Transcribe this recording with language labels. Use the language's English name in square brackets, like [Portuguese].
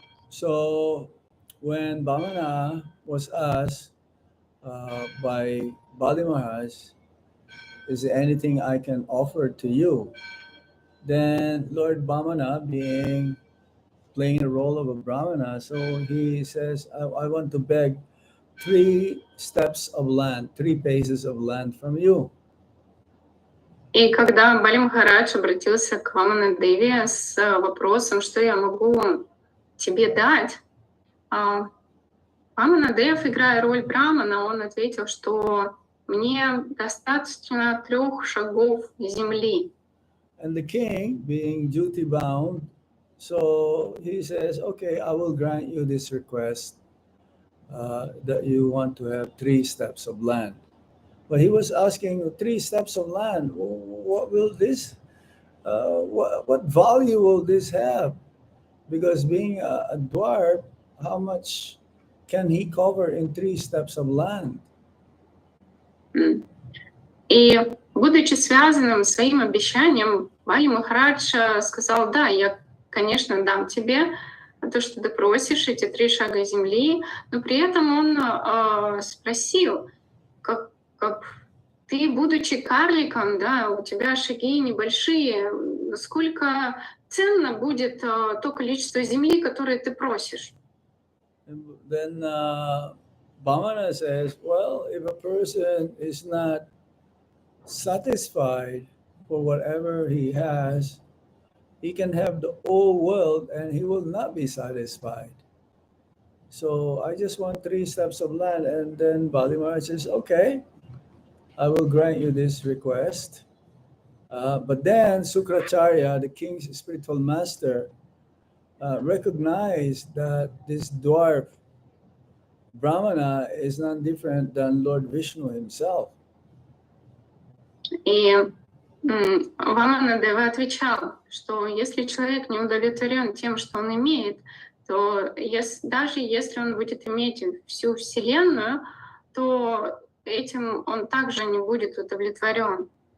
[English] So when Vamana was asked by Bali Maharaj, is there anything I can offer to you? Then Lord Vamana, playing the role of a Brahmana, so he says, I want to beg 3 steps of land, 3 paces of land from you. [Russian] И когда Бали Махарадж обратился к Вамана Деве с вопросом, что я могу тебе дать, Вамана Дев, играя роль Брамана, он ответил, что мне достаточно 3 шагов земли. [English] And the king, being duty bound, so he says, okay, I will grant you this request that you want to have 3 steps of land. But he was asking 3 steps of land. What will this what value will this have? Because being a dwarf, how much can he cover in 3 steps of land? М. [Russian] И, будучи связанным своим обещанием, Бали Махарадж сказал: «Да, я, конечно, дам тебе то, что ты просишь, эти 3 шага земли». Но при этом он спросил: «Как ты, будучи карликом, да, у тебя шаги небольшие, насколько ценно будет то количество земли, которое ты просишь?» [English] And then Bhamana says, well, if a person is not satisfied for whatever he has, he can have the whole world and he will not be satisfied. So I just want 3 steps of land. And then Bali Maharaj says, okay, I will grant you this request. But then Sukracharya, the king's spiritual master, recognized that this dwarf Brahmana is none different than Lord Vishnu himself. [Russian] И Ваманадева отвечал, что если человек не удовлетворен тем, что он имеет, то даже если он будет иметь всю Вселенную, то этим он также не будет удовлетворен.